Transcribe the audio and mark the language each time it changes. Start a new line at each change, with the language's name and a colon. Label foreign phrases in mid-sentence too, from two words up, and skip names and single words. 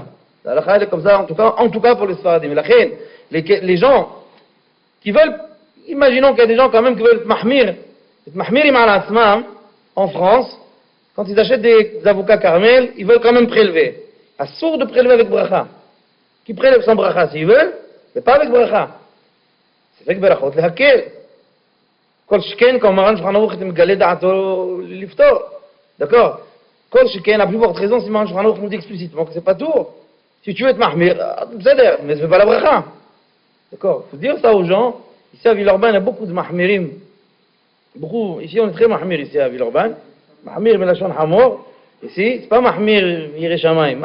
French: La halakha elle est comme ça, en tout cas pour les Sfaradim. Les gens qui veulent, imaginons qu'il y a des gens quand même qui veulent mahmir en France, quand ils achètent des avocats Carmel, ils veulent quand même prélever. Assour de prélever avec bracha. Qui prélève sans bracha s'ils veulent, mais pas avec bracha. C'est avec berachot, le hakel.
Hebrew: כל שכן,
French: quand Maran Shulchan Aruch
Hebrew: מגלה דעתו לפתור.
French: D'accord?
Hebrew: כל שכן,
French: à plus forte raison, si Maran Shulchan Aruch nous dit explicitement que c'est pas tout. Si tu veux être mahmir, c'est mais c'est pas la bracha. D'accord? Il faut dire ça aux gens. Ici à Villeurbanne, il y a beaucoup de mahmirim. Beaucoup. Ici, on est très mahmir ici à Villeurbanne.
Hebrew: מחמיר מלשון חמור.
French: Ici, c'est pas mahmir Yerushalayim.